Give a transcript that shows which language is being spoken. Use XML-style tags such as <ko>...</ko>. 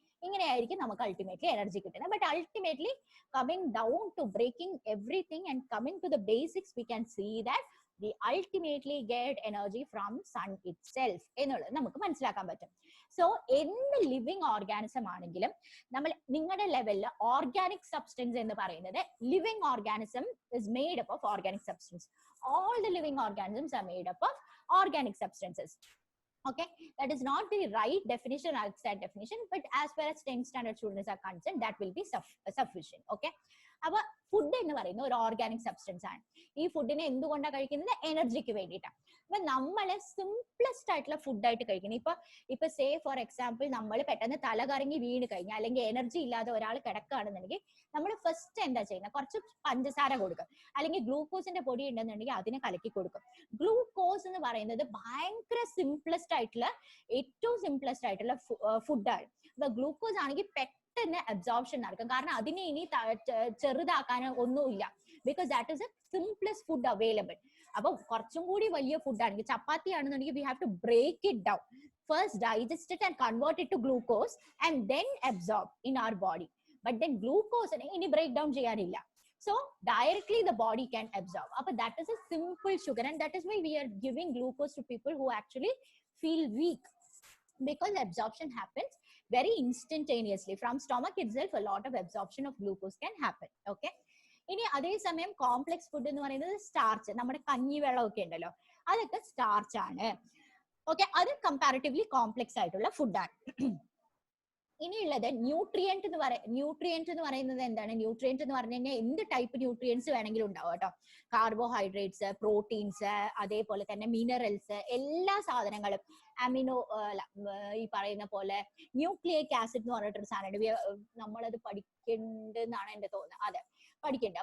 <ml>ഇങ്ങനെയായിരിക്കും നമുക്ക് ultimately energy കിട്ടുന്നത്.</ml> <en>but ultimately coming down to breaking everything and coming to the basics we can see that we ultimately get energy from sun itself</en> <ml>എന്നുള്ളത് നമുക്ക് മനസ്സിലാക്കാൻ പറ്റും. So എന്ത്</ml> <en>living organism ആണെങ്കിലും നിങ്ങളുടെ ലെവലിൽ ഓർഗാനിക് സബ്സ്റ്റൻസ്</en> <ml>എന്ന് പറയുന്നത്, living organism is made up of organic substance.</ml> <en>All the living organisms are made up of organic substances. Okay, that is not the right definition or exact definition, but as far as 10th standard students are concerned, that will be sufficient.</en> <ml>Okay, അപ്പൊ food എന്ന് പറയുന്ന ഒരു organic substance ആണ്. ഈ ഫുഡിനെ എന്തുകൊണ്ടാണ് കഴിക്കുന്നത്? എനർജിക്ക് വേണ്ടിയിട്ടാണ്. അപ്പൊ നമ്മള് സിംപ്ലസ്റ്റ് ആയിട്ടുള്ള ഫുഡായിട്ട് കഴിക്കണം. ഇപ്പൊ</ml> <en>say for example</en> <ml>നമ്മൾ പെട്ടെന്ന് തല കറങ്ങി വീണ് കഴിഞ്ഞാൽ അല്ലെങ്കിൽ എനർജി ഇല്ലാതെ ഒരാൾ കിടക്കുകയാണെന്നുണ്ടെങ്കിൽ നമ്മൾ ഫസ്റ്റ് എന്താ ചെയ്യുന്നത്? കുറച്ച് പഞ്ചസാര കൊടുക്കും, അല്ലെങ്കിൽ ഗ്ലൂക്കോസിന്റെ പൊടി ഉണ്ടെന്നുണ്ടെങ്കിൽ അതിനെ കലക്കി കൊടുക്കും. ഗ്ലൂക്കോസ് എന്ന് പറയുന്നത് ഭയങ്കര സിംപ്ലസ്റ്റ് ആയിട്ടുള്ള, ഏറ്റവും സിംപ്ലസ്റ്റ് ആയിട്ടുള്ള ഫുഡാണ്. അപ്പൊ ഗ്ലൂക്കോസ് ആണെങ്കിൽ പെട്ടെന്ന് അബ്സോർപ്ഷൻ നടക്കും, കാരണം അതിനെ ഇനി ചെറുതാക്കാൻ ഒന്നുമില്ല.</ml> <en>Because that is a simplest food available.</en> <ml>അപ്പൊ കുറച്ചും കൂടി വലിയ ഫുഡ് ആണെങ്കിൽ, ചപ്പാത്തി ആണെന്നുണ്ടെങ്കിൽ</ml> <en>We have to break it down, first digest it and convert it to glucose and then absorb in our body.</en> <ml>But then ഗ്ലൂക്കോസിനെ ഇനി ബ്രേക്ക് ഡൗൺ ചെയ്യാനില്ല.</ml> <en>So directly the body can absorb. But that is a simple sugar, and that is why we are giving glucose to people who actually feel weak, because absorption happens very instantaneously from stomach itself. A lot of absorption of glucose can happen.</en> <ml>Okay, ഇനി അതേസമയം complex food എന്ന് പറയുന്നത് starch, നമ്മുടെ കഞ്ഞി വെള്ളം ഒക്കെ ഉണ്ടല്ലോ, അതൊക്കെ സ്റ്റാർച്ച് ആണ്. ഓക്കെ, അത് കമ്പാരിറ്റീവ്ലി കോംപ്ലെക്സ് ആയിട്ടുള്ള ഫുഡാണ്. ഇനിയുള്ളത് ന്യൂട്രിയന്റ് എന്ന് പറയുന്നത് എന്താണ്? ന്യൂട്രിയന്റ് എന്ന് പറഞ്ഞു കഴിഞ്ഞാൽ എന്ത് ടൈപ്പ് ന്യൂട്രിയൻസ് വേണമെങ്കിലും ഉണ്ടാവും കേട്ടോ. കാർബോഹൈഡ്രേറ്റ്സ്, പ്രോട്ടീൻസ്, അതേപോലെ തന്നെ മിനറൽസ്, എല്ലാ സാധനങ്ങളും, അമിനോ, ഈ പറയുന്ന പോലെ ന്യൂക്ലിയിക് ആസിഡ് എന്ന് പറഞ്ഞിട്ടൊരു സാധനമുണ്ട്, നമ്മളത് പഠിക്കേണ്ടെന്നാണ് എന്റെ തോന്നുന്നത്. അതെ, പഠിക്കേണ്ടത്.</ml>